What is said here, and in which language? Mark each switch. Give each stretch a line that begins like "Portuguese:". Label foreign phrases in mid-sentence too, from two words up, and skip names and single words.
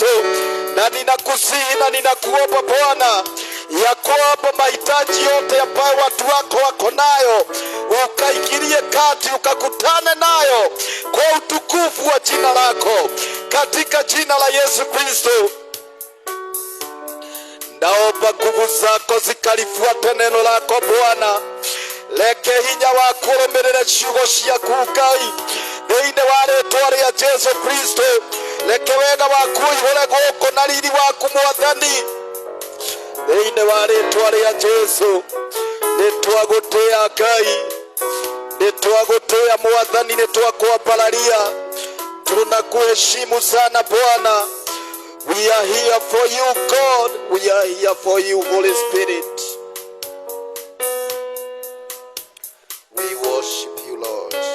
Swahili: Na ninakusihi na ninakuomba Bwana ya kwamba mahitaji yote ambayo watu wako wako nayo ukaingilie kati, ukakutane nayo kwa utukufu wa jina lako katika jina la Yesu Kristo. Naomba nguvu zako zikalifuate neno lako Bwana.
Kikuyu: Leke hinya waku urumirire ciugo ciaku Ngai thĩinĩ wa rĩĩtwa rĩa Jesu Kristo. Leke wega waku ihũre gũkũ na riri waku Mwathani thĩinĩ wa rĩĩtwa rĩa Jesu. Nĩtwagũtĩĩa Ngai, nĩtwagũtĩĩa Mwathani, nĩtwakwambararia.
Swahili: Tunakuheshimu sana Bwana.
English: We are here for you God. We are here for you Holy Spirit. We worship you Lord.